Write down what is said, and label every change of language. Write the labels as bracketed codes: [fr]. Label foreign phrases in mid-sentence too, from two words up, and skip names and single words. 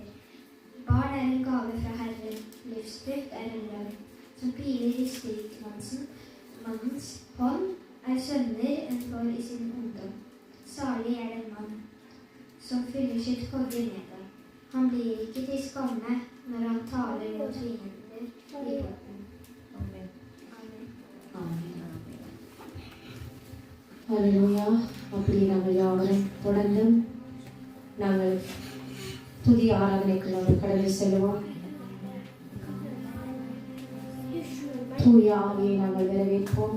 [no] Barn er en gave fra Herren, livsfrukt er en lønn, som piler i rikmannens hånd er sønner en får i sin ungdom. Salig er den mann som fyller sitt kogge med det. Han blir ikke til skamme når han taler mot fiender i båten. Amen. Amen. [ta] Amen. ஹல்லேலூயா. அப்படி நாங்கள் யாவரும் தொடர்ந்து நாங்கள் துதி ஆராதனைக்கு நாங்கள் கடந்து செல்வோம். தூய ஆவியை நாங்கள் வரவேற்போம்.